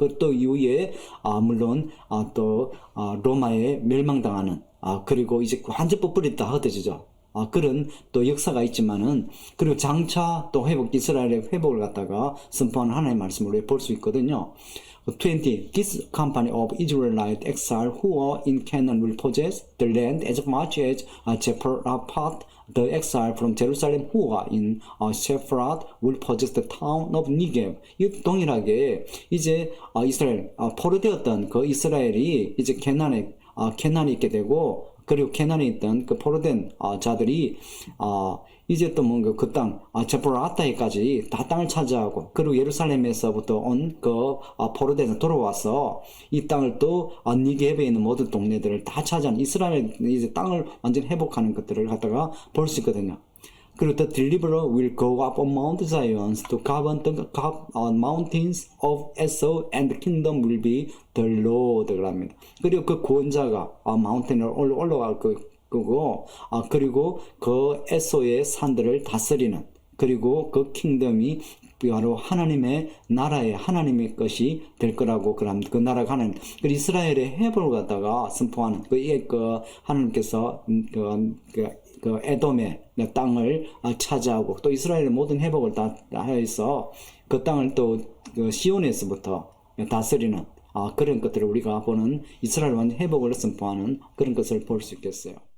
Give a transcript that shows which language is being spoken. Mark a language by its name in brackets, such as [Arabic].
[Korean] 그또 이후에 물론 또 로마에 멸망당하는, 그리고 이제 완전 뽀뿌리다 흩어지죠. 그런 또 역사가 있지만은, 그리고 장차 또 이스라엘의 회복을 갖다가 선포하는 하나님의 말씀을 볼 수 있거든요. 20. [English] This company of Israelite exile who are in Canaan will possess the land as much as Jehoshaphat, the exile from Jerusalem who are in Sepharad will possess the town of Negev. [Korean] 이 동일하게 이제 이스라엘 포로되었던 그 이스라엘이 이제 캐나안에 있게 되고, 그리고 캐나안에 있던 그 포로된 자들이 이제 또 뭔가 그 땅 제포라타에까지 다 땅을 차지하고, 그리고 예루살렘에서부터 온 그 포로돼서 돌아와서 이 땅을 또 니게베에 있는 모든 동네들을 다 차지한 이스라엘 이제 땅을 완전 회복하는 것들을 갖다가 볼 수 있거든요. 그리고 [English] the deliverer will go up on Mount Zion to govern the mountains of Esau, and the kingdom will be the Lord. [Korean] 그럽니다. 그리고 그 구원자가 마운틴을 올라갈 거고, 그리고 그 에소의 산들을 다스리는, 그리고 그 킹덤이 바로 하나님의 하나님의 것이 될 거라고 그럽니다. 그 나라가 하나님, 그 이스라엘의 회복을 갖다가 선포하는 그 하나님께서 그 에돔의 땅을 차지하고, 또 이스라엘의 모든 회복을 다 하여서 그 땅을 또 그 시온에서부터 다스리는 그런 것들을 우리가 보는 이스라엘 완전 회복을 선포하는 그런 것을 볼 수 있겠어요.